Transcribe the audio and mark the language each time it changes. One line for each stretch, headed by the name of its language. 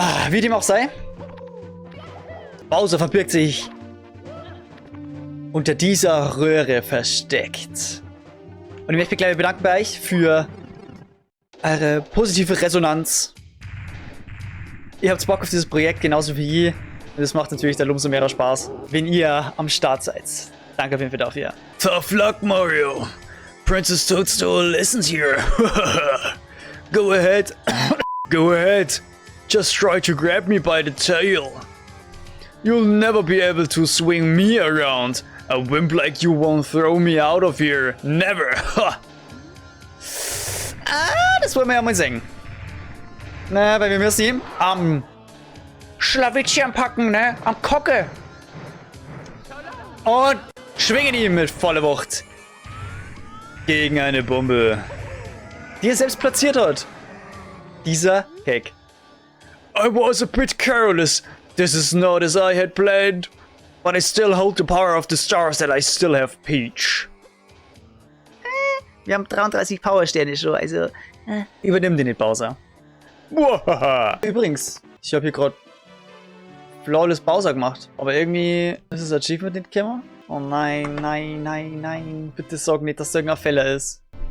German: Wie dem auch sei. Bowser verbirgt sich unter dieser Röhre versteckt. Und ich möchte mich gleich bedanken bei euch für eure positive Resonanz. Ihr habt Bock auf dieses Projekt, genauso wie ich. Und das macht natürlich dann umso mehr Spaß, wenn ihr am Start seid. Danke auf jeden Fall dafür.
English: Tough luck, Mario. Princess Toadstool isn't here. Go ahead. Go ahead. Just try to grab me by the tail. You'll never be able to swing me around. A wimp like you won't throw me out of here. Never.
German: Das wollen wir ja mal sehen. Na, weil wir müssen ihn am Schlawittchen packen, ne? Am Kocke. Und schwingen ihn mit voller Wucht gegen eine Bombe, die er selbst platziert hat.
English: Dieser Heck. I was a bit careless. This is not as I had planned. But I still hold the power of the stars that I still have Peach.
German: Wir haben 33 Powersterne schon, also übernimm den nicht, Bowser. Übrigens, ich habe hier gerade Flawless Bowser gemacht, aber irgendwie ist das Achievement nicht gekommen. Oh nein, nein, nein, nein. Bitte sag nicht, dass da irgendein Fehler ist.